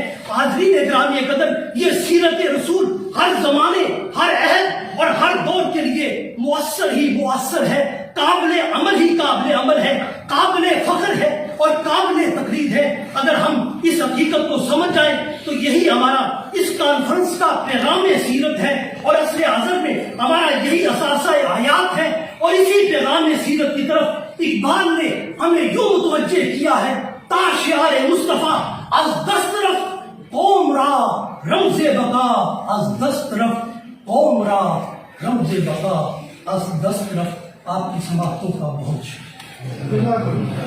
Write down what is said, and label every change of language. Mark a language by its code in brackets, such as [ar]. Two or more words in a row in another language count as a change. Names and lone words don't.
[ur] حاضرین گرامی قدر، یہ سیرت رسول ہر زمانے، ہر عہد اور ہر دور کے لیے مؤثر ہے، قابل عمل ہے، قابل فخر ہے اور قابل تقلید ہے. اگر ہم اس حقیقت کو سمجھ جائیں تو یہی ہمارا اس کانفرنس کا پیغام سیرت ہے، اور عصر حاضر میں ہمارا یہی اثاثہ حیات ہے. اور اسی پیغام سیرت کی طرف اقبال نے ہمیں یوں متوجہ کیا ہے [fa] تا شعار مصطفیٰ از دست رفت قوم را رمز بقا، از دست رفت قوم را رمز بقا، از دست رفت. [ur] آپ کی سماعتوں کا بہت شکریہ.